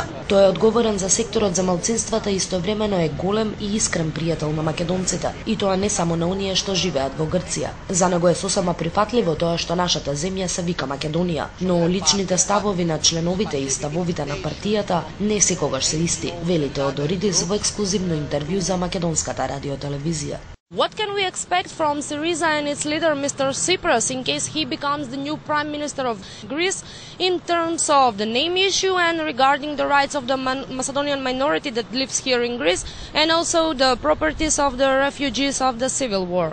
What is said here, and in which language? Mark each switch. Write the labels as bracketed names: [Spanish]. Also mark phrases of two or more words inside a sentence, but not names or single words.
[Macedonian] Тој е одговорен за секторот за малцинствата и истовремено е голем и искрен пријател на македонците, и тоа не само на оние што живеат во Грција. За него е сосема прифатливо тоа што нашата земја се вика Македонија, но личните ставови на членовите и ставовите на партијата не секогаш се исти, вели Θεοδωρίδης во ексклузивно интервју за македонската радиотелевизија. [English] What can we expect from Syriza and its leader, Mr. Tsipras, in case he becomes the new Prime Minister of Greece, in terms of the name issue and regarding the rights of the Macedonian minority that lives here in Greece, and also the properties of the refugees of the civil war?